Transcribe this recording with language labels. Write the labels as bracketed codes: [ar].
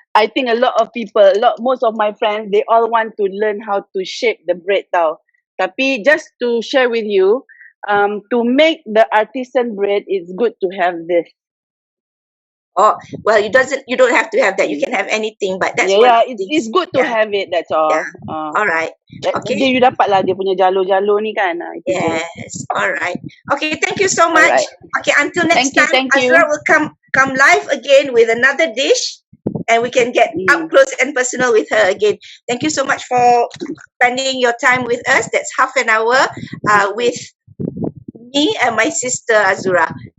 [en] I think most of my friends, they all want to learn how to shape the bread tau. Tapi just to share with you, to make the artisan bread, it's good to have this. Oh, well, you don't have to have that. You can have anything, but that's Yeah, one of the it's good to have it, that's all. Yeah. All right. Okay. [ms] Dia you dapat lah dia punya jalur-jalur ni kan. Itu je. [en] Yes. All right. Okay. Thank you so much. Alright. Okay. Until next time, Thank you. Azura will come live again with another dish, and we can get up close and personal with her again. Thank you so much for spending your time with us. That's half an hour with me and my sister Azura.